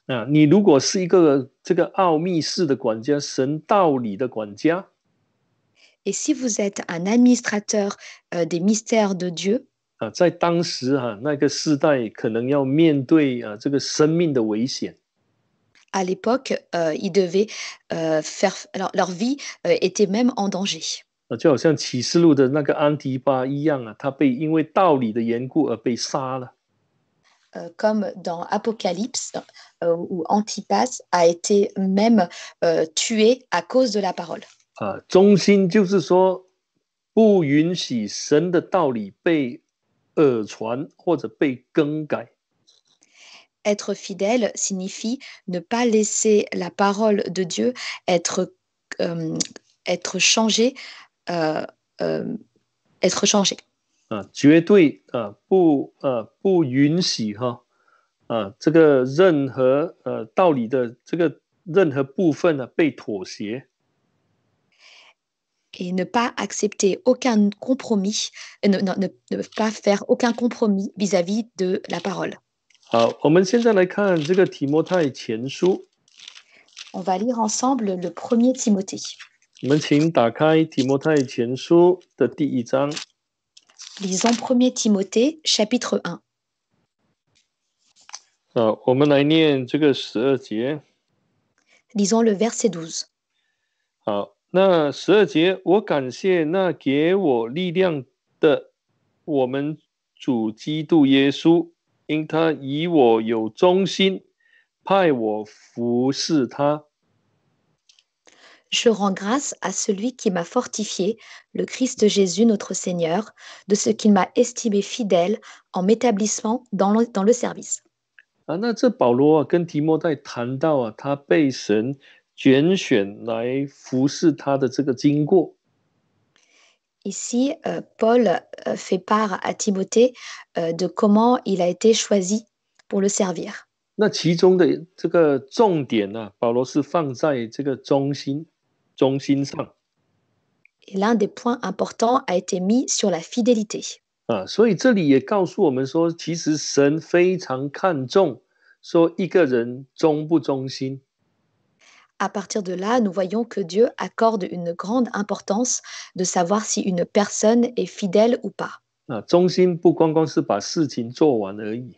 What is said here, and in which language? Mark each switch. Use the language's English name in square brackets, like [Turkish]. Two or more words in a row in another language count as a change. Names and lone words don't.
[Chinese] 你如果是一个这个奥秘式的管家，神道理的管家， [French] Et si vous êtes un administrateur des mystères de Dieu, [Chinese] 在当时那个世代可能要面对这个生命的危险。 [French] à l'époque, ils devaient faire leur vie était même en danger. [Chinese] 就好像启示录的那个安提巴一样他被因为道理的缘故而被杀了。 [French] Comme dans Apocalypse, où Antipas a été même tué à cause de la parole. [Chinese] 忠心就是说，不允许神的道理被耳传或者被更改。 [French] Être fidèle signifie ne pas laisser la parole de Dieu être changée, être changée. [Chinese] 绝对不允许这个任何道理的这个任何部分被妥协。 [French] Et ne pas accepter aucun compromis, ne pas faire aucun compromis vis-à-vis de la parole. [Chinese] 好，我们现在来看这个提摩太前书。 [French] On va lire ensemble le premier Timothée. [Chinese] 我们请打开提摩太前书的第1章。 [French] Lisons 1 Timothée, chapitre 1. [Chinese] 我们来念这个12节。 [French] Lisons le verset 12. [Chinese] 好，那12节，我感谢那给我力量的我们主基督耶稣，因他以我有忠心，派我服侍他。 [French] Je rends grâce à celui qui m'a fortifié, le Christ Jésus notre Seigneur, de ce qu'il m'a estimé fidèle en m'établissant dans le service. [Chinese] 那这保罗跟提摩太谈到他被神拣选来服侍他的这个经过。 [French] Ici, Paul fait part à Timothée de comment il a été choisi pour le servir. [Chinese] 那其中的这个重点保罗是放在这个忠心上。 [French] Et l'un des points importants a été mis sur la fidélité. [Chinese] 所以这里也告诉我们说，其实神非常看重说一个人忠不忠心。 [French] À partir de là, nous voyons que Dieu accorde une grande importance de savoir si une personne est fidèle ou pas. [Chinese] 忠心不光光是把事情做完而已。